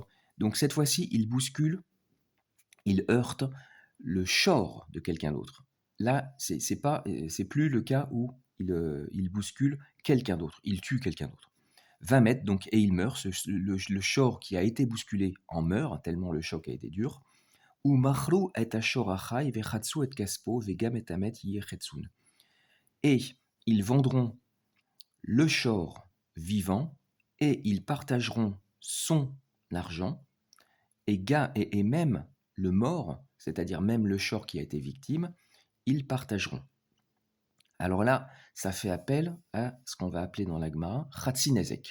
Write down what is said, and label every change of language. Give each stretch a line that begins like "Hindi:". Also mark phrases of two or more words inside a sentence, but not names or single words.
French: Donc cette fois-ci, il bouscule, il heurte le shor de quelqu'un d'autre. Là, c'est plus le cas où il bouscule quelqu'un d'autre, il tue quelqu'un d'autre. 20 mètres, donc, et il meurt. Le shor qui a été bousculé en meurt, tellement le choc a été dur.
Hebrew: ומכרו את השור החי וחצו את כספו וגם את המת יחצון.
French: Et ils vendront le shor vivant et ils partageront son argent et même le mort, c'est-à-dire même le shor qui a été victime, ils partageront. Alors là, ça fait appel à ce qu'on va appeler dans la Gemara Chatzinezek.